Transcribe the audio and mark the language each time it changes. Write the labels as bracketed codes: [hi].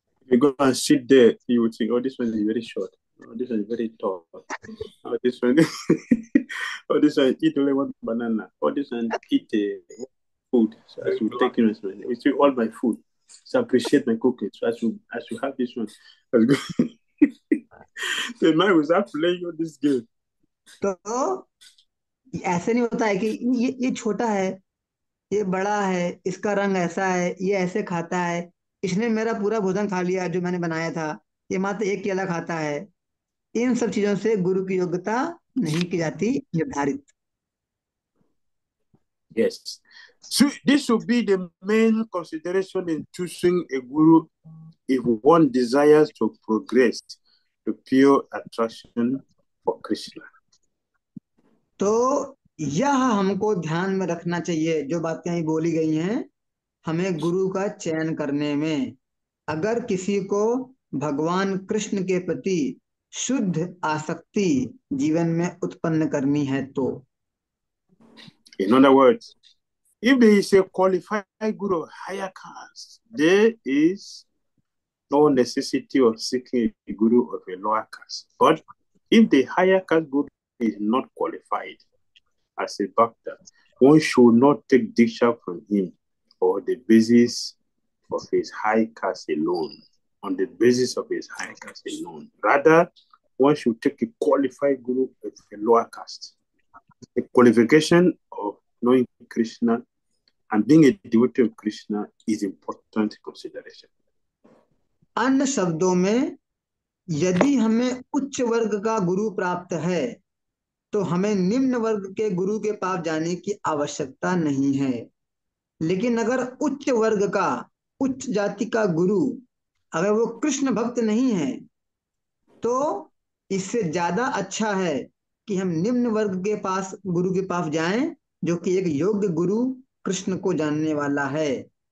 [en] You go and sit there, you would think, oh, this one is very short. Oh, this one is very tall. Oh, this one, oh, this one eat only one banana. Oh, this one eat food. So I should take responsibility. We see all my food. So appreciate my cooking. So I should have this one. That's good. So now we start playing all this game. [hi] तो ऐसे नहीं होता है कि ये छोटा है, ये बड़ा है, इसका रंग ऐसा है, ये ऐसे खाता है, इसने मेरा पूरा भोजन खा लिया जो मैंने बनाया था, ये मात्र एक केला खाता है। इन सब चीजों से गुरु की योग्यता नहीं की जाती निर्धारित। [en] Yes. So this should be the main consideration in choosing a guru if one desires to progress to pure attraction for Krishna. [hi] तो यह हमको ध्यान में रखना चाहिए, जो बातें अभी बोली गई हैं, हमें गुरु का चयन करने में, अगर किसी को भगवान कृष्ण के प्रति शुद्ध आसक्ति जीवन में उत्पन्न करनी है तो। [en] In other words, if there is a qualified guru of higher caste, there is no necessity of seeking a guru of a lower caste. But if the higher caste guru is not qualified as a bhakta, one should not take diksha from him on the basis of his high caste alone. On the basis of his high caste alone. Rather, one should take a qualified guru of a lower caste. The qualification of knowing Krishna and being a devotee of Krishna is important consideration. [hi] अन्य शब्दों में, यदि हमें उच्च वर्ग का गुरु प्राप्त है तो हमें निम्न वर्ग के गुरु के पास जाने की आवश्यकता नहीं है। लेकिन अगर उच्च वर्ग का, उच्च जाति का गुरु अगर वो कृष्ण भक्त नहीं है तो इससे ज्यादा अच्छा है कि हम निम्न वर्ग के पास, गुरु के पास जाएं, जो कि एक योग्य गुरु कृष्ण को जानने वाला है।